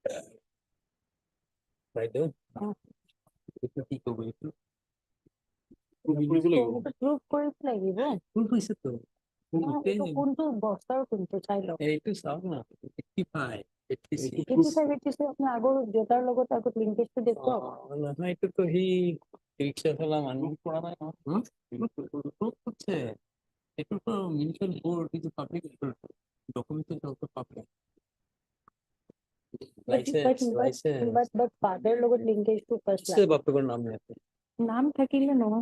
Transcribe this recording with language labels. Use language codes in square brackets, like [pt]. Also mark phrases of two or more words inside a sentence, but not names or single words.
[en] Right there. [as] প্ৰুভ কৰিব লাগিব ভুল হৈছে তো এইটো কোনটো বস্তাৰ কোনটো চাই লওক এইটো চাওক না 85 86 85 আপুনি আগৰ দেউতাৰ লগত আগত লিংকেজটো দেখুৱাওক নহয় এইটোতো সি ৰিক্সা চলা মানুহ কৰা নাই নহয় এইটোতো [en] municipal board [as] কিন্তু [en] public documentation of public license but father [as] লগত [en] linkage first [bn] সে বাপের নাম নেই [as] নাম থাকিলে নহয়